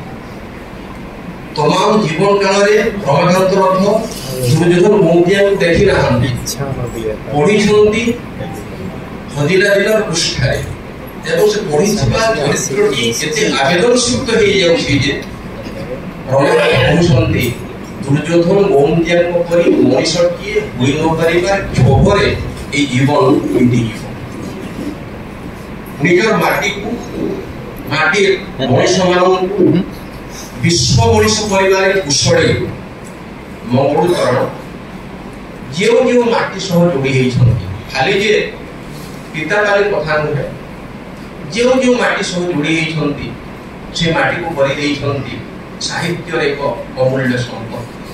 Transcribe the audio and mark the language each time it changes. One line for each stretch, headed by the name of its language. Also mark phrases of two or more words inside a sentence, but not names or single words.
Odia: ତମାମ ଜୀବନ କାଳରେ ରମାକାନ୍ତ ରଥ ଦୁର୍ଯ୍ୟୋଧନ ଗୌନ୍ତିଆଙ୍କୁ ଦେଖି ନାହାନ୍ତି, ପଢିଛନ୍ତି ହଜିଲା ଦିନର ପୃଷ୍ଠାରେ ଏବଂ ସେ ପଢିଥିବା ଚରିତ୍ରଟି ଏତେ ଆବେଦନଯୁକ୍ତ ହେଇଯାଉଛି ଯେ ରମାକାନ୍ତ କହୁଛନ୍ତି ଦୁର୍ଯ୍ୟୋଧନ ଗୌନ୍ତିଆଙ୍କ ପରି ମଣିଷଟିଏ ହୋଇ ନପାରିବାର କ୍ଷୋଭରେ ଏଇ ଜୀବନ মিটিଯିବ। ନିଜର ମାଟିକୁ ମାଟିର ମଣିଷମାନଙ୍କୁ ବିଶ୍ୱ ମଣିଷ କରିବାରେ କୁଶଳୀ ମଙ୍ଗୁଳଚରଣ ଯେଉଁ ଯେଉଁ ମାଟି ସହ ଯୋଡ଼ି ହେଇଛନ୍ତି, ଖାଲି ଯେ ପିତାକାଳୀ କଥା ନୁହେଁ, ଯେଉଁ ଯେଉଁ ମାଟି ସହ ଯୋଡ଼ି ହେଇଛନ୍ତି ସେ ମାଟିକୁ କରିଦେଇଛନ୍ତି ସାହିତ୍ୟର ଏକ ଅମୂଲ୍ୟ ସମ୍ପଦ।